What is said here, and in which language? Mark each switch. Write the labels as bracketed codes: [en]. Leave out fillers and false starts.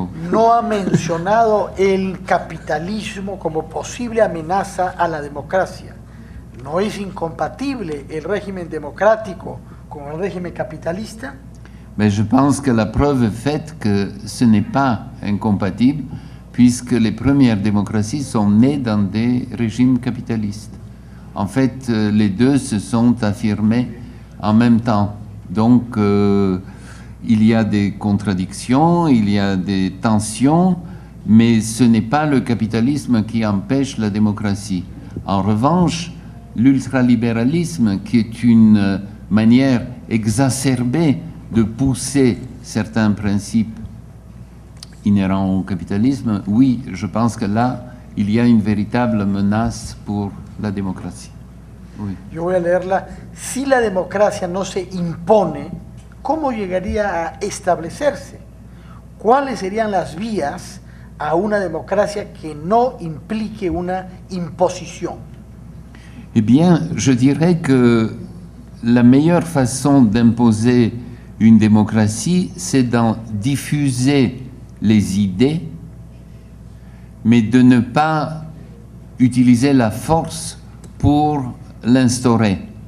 [es] No ha mencionado el capitalismo como posible amenaza a la democracia. ¿No es incompatible el régimen démocratique con el régimen capitalista? [fr] Mais je pense que la preuve est faite que ce n'est pas incompatible, puisque les premières démocraties sont nées dans des régimes capitalistes. En fait, les deux se sont affirmés en même temps. Donc, il y a des contradictions, il y a des tensions, mais ce n'est pas le capitalisme qui empêche la démocratie. En revanche, l'ultralibéralisme, qui est une manière exacerbée de pousser certains principes inhérents au capitalisme, oui, je pense que là, il y a une véritable menace pour la democracia. Oui. [es] Yo voy a leerla. Si la democracia no se impone, ¿cómo llegaría a establecerse? ¿Cuáles serían las vías a una democracia que no implique una imposición? [fr] Eh bien, je dirais que la meilleure façon d'imposer une démocratie, c'est d'en diffuser les idées, mais de ne pas utiliser la force pour l'instaurer.